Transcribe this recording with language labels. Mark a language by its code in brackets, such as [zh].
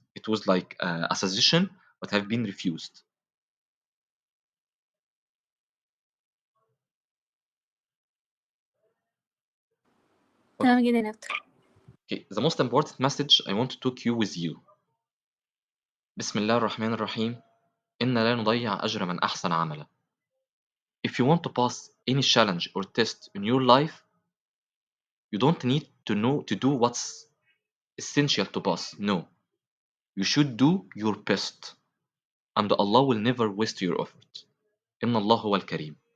[en] It was like a suggestion but have been refused. [ar] تمام جدًا يا دكتور. [en] Okay, the most important message I want to talk you with you. [ar] بسم الله الرحمن الرحيم. إن لا نضيع أجر من أحسن عملا. [en] If you want to pass any challenge or test in your life, you don't need to do what's essential to pass. No, you should do your best, and Allah will never waste your effort. [ar] إن الله هو الكريم.